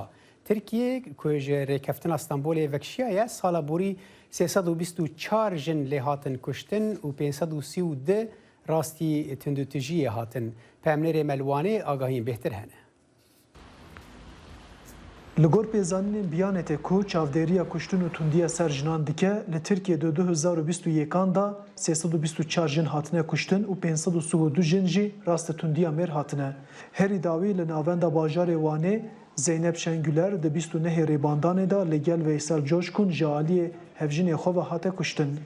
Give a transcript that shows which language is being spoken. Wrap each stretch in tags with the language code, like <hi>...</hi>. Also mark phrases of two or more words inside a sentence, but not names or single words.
<ku>Tirkiye ku ji rêkeftina Stenbolê vekişiyaye sala borî 324 jin lê hatin kuştin û 532 rastî tundutijiyê hatin. Pemnêrê Melwanê agahiyên bêhtir hene. لگور پیزانین بیانت کو چاودێریya کوشتن û tundiya ser jinan dike li Tirkiye de 2021 da 324 jin hatine kuştin û 532 jin jî rastî tundiya mêr hatine. Herî dawî li navenda bajarê Wanê Zeynep Şengüler di 29 rêbandanê da li gel Veysel Coşkun ji aliyê hevjinê xwe ve hate kuştin.</ku>